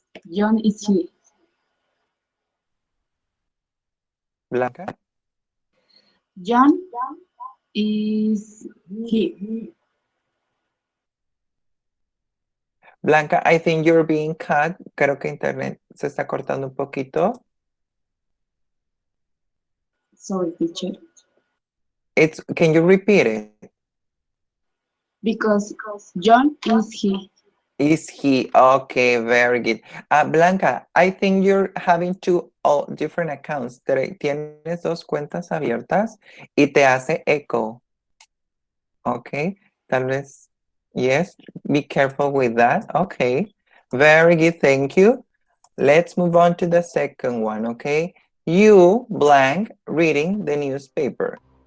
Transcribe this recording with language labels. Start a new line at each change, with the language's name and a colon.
English: John is he. Blanca? John is he. Blanca, I think you're being cut.
Spanish: Creo que internet se está cortando un poquito.
English: Sorry, teacher. Can you repeat it? Because John is he. Is he? Okay, very good. Blanca, I think you're having two different accounts.
Spanish: Tienes dos cuentas abiertas y te hace echo.
English: Okay, tal vez, yes, be careful with that. Okay, very good, thank you. Let's move on to the second one, okay? You, blank, reading the newspaper.